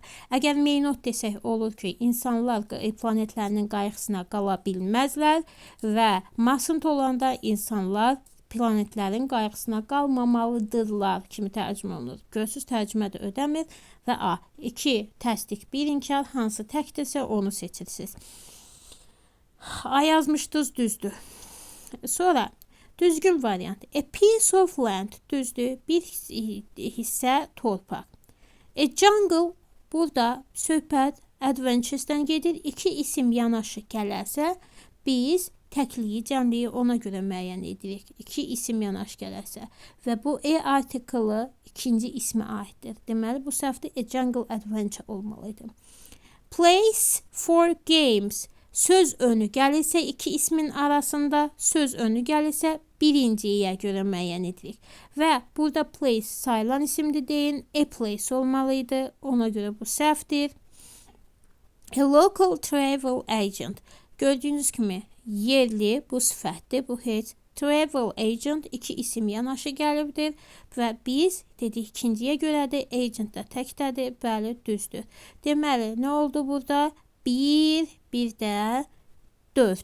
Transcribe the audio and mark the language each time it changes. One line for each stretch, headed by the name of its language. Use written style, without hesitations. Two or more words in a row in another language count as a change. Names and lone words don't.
Azerbaijani: Əgər
English: may not
Azerbaijani: desək olur ki, insanlar planetlərinin qayğısına qala bilməzlər və mustn't olanda insanlar planetlərin qayğısına qalmamalıdırlar kimi tərcümə olunur. Görürsüz, tərcümə də ödəmir və A. 2 təsdiq, 1 inkar, hansı təkdirsə onu seçirsiniz. A yazmışdınız, düzdür. Sonra düzgün variant.
English: A piece of land,
Azerbaijani: düzdür, bir hissə torpaq.
English: A jungle,
Azerbaijani: burada söhbət adventures'dən gedir. 2 isim yanaşı gələrsə, biz təkliyi, cəmliyi ona görə müəyyən edirik. 2 isim yanaşı gələrsə və bu artiklı ikinci ismə aiddir. Deməli, bu səhvdə
English: a jungle adventure
Azerbaijani: olmalıydı.
English: Place for games.
Azerbaijani: Söz önü gəlirsə 2 ismin arasında, söz önü gəlirsə birinciyə görə müəyyən edirik. Və burada place sayılan isimdir deyin,
English: a place
Azerbaijani: olmalıydı. Ona görə bu səhvdir.
English: A local travel agent.
Azerbaijani: Gördüyünüz kimi yerli, bu sifətdir, bu heç.
English: Travel agent
Azerbaijani: 2 isim yanaşı gəlibdir və biz dedik ikinciyə görədir, agent də təkdədir, bəli, düzdür. Deməli, nə oldu burada? 1, bir də 4.